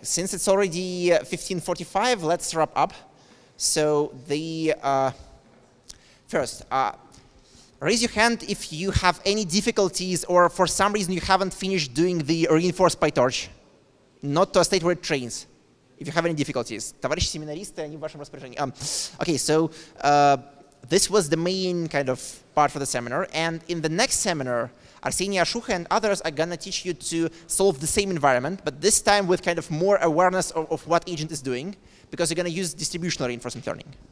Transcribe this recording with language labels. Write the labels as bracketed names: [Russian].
[English] Since it's already 15:45, let's wrap up. So the first, raise your hand if you have any difficulties or for some reason you haven't finished doing the reinforced PyTorch, not to a state where it trains. If you have any difficulties, [Russian] товарищи семинаристы, они в вашем распоряжении. [English] Okay, so this was the main kind of part for the seminar, and in the next seminar, Arseniy Ashucha and others are gonna teach you to solve the same environment, but this time with kind of more awareness of what agent is doing, because you're gonna use distributional reinforcement learning.